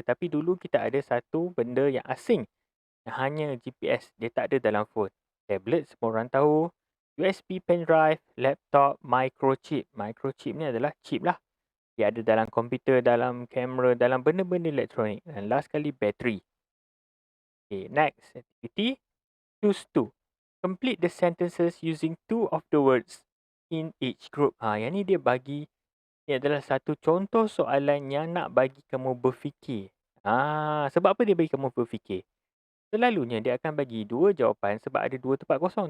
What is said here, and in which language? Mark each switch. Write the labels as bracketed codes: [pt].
[ms] Tapi dulu kita ada satu benda yang asing. Yang hanya GPS, dia tak ada dalam phone. Tablet, semua orang tahu. [en] USB pen drive, laptop, microchip. [ms] Microchip ni adalah chip lah. Dia ada dalam komputer, dalam kamera, dalam benda-benda elektronik. Dan last kali, [en] battery. Okay, next activity. Choose 2. Complete the sentences using 2 of the words in each group. [ms] Yang ni dia bagi, ni adalah satu contoh soalan yang nak bagi kamu berfikir. Sebab apa dia bagi kamu berfikir? Selalunya dia akan bagi 2 jawapan sebab ada 2 tempat kosong.